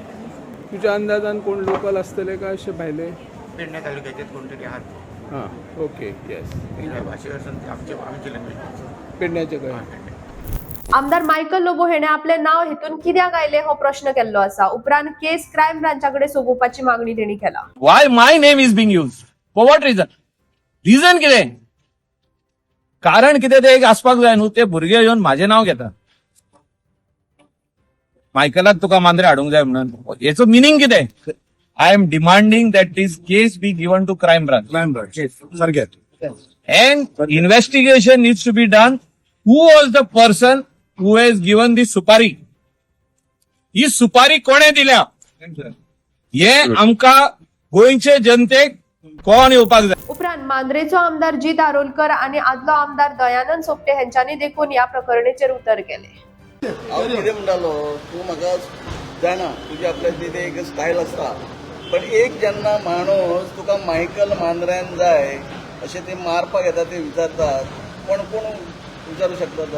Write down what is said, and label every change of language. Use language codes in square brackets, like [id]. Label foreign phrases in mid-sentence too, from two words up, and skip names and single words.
[kok] तुज्या अंदाजान कोण लोकल आसतले काय अशे भायले? पेडणे तालुक्याचे कोण तरी आहात. [en] हां, OK, yes. [kok] ह्या भाशेवर आमची लँग्वेज पेडण्याचे काय? आमदार मायकल लोबो हेणे आपले नाव हेतून कित्याक आयले हो प्रश्न केल्लो असा. उपरांत केस क्रायम ब्रांचाकडे सोपोवपाची मागणी तेणी केला. [en] Why my name is being used? For what reason? Reason कितें? [kok] कारण कितें ते एक आसपाक जाय न्हू. ते भुरगे येवन म्हाजें नाव घेतात. मायकलाक तुका मांद्रे हाडूंक जाय म्हणून. हेचो मिनींग कितें? [en] I am demanding that this case be given to crime branch. And investigation needs to be done. Who was the person who has given the सुपारी? [kok] ही सुपारी कोणे दिल्या? हे आमकां गोंयचे जनतेक कोण येवपाक जाय. उपरांत मांद्रेचो आमदार जीत आरोलकर आणि आदलो आमदार दयानंद सोपटे हांच्यांनी देखून या प्रकरणेचेर उतर केले. हांव कितें म्हणटालो, तूं म्हाका जाणा तुजी आपल्या तिथे एक स्टायल आसता, पण एक जेन्ना माणूस तुका मायकल मांद्र्यान जाय अशें ते मारपाक येता ते विचारतात, कोण विचारू शकता तो?